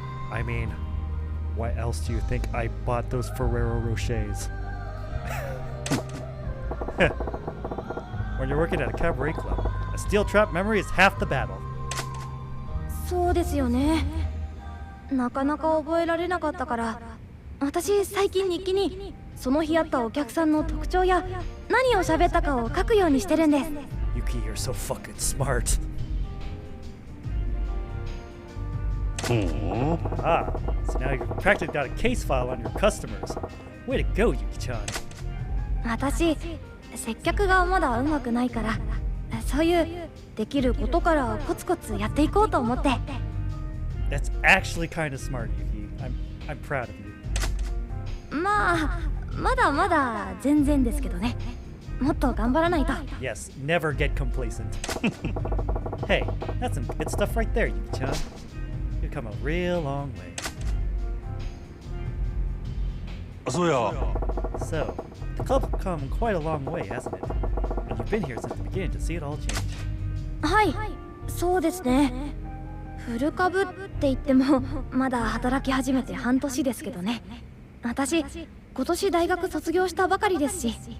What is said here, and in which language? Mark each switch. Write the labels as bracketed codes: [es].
[en] I mean, why else do you think I bought those Ferrero Rochers? When you're working at a cabaret club, a steel trap memory is half the battle. [ja] そうですよね。なかなか覚えられなかったから、私最近日記にその日あったお客さんの特徴や何を喋ったかを書くようにしてるんです。 [en] Yuki, you're so fucking smart. うん Ah, so now you've practically got a case file on your customers. Way to go, Yuki-chan. [ja] 私接客がまだうまくないから、そういうできることからコツコツやっていこうと思って。 [en] That's actually kind of smart, Yuki. I'm proud of you. [ja] まあまだまだ全然ですけどね。もっと頑張らないと。 [en] Yes, never get complacent. Hey, that's some good stuff right there, Yuki-chan. You've come a real long way. [ja] あそうや [en] So, the club's come quite a long way, hasn't it? And you've been here since the beginning to see it all change. [ja] はい、そうですね。フル株って言ってもまだ働き始めて半年ですけどね。私今年大学卒業したばかりですし。